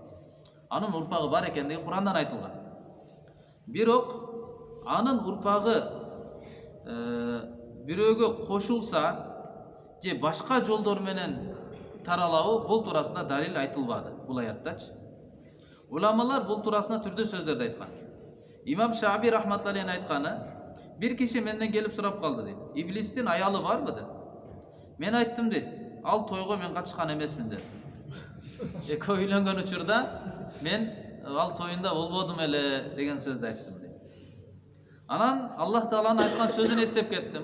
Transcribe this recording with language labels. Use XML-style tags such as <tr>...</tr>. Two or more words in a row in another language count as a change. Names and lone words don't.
<ky>Анын урпагы бар экендиги Курандан айтылган. Бирок анын урпагы бирөөгө кошулса же башка жолдор менен таралабы бул туурасында далил айтылбады бул аяттачы. Уламалар бул туурасында түрдүү сөздөрдү айткан. Имам Шааби</ky> <ar>رحمة الله عليه</ar> <ky>айтканы, бир киши менден келип сурап калды дейт. Иблистин аялы барбы деп. Мен айттым дейт, ал тойго мен катышкан эмесмин деп. Экөө үйлөнгөн учурда мен ал тоюнда болбодум эле деген сөздү айттым дейт. Анан Аллах Тааланын айткан сөзүн эстеп кеттим.</ky>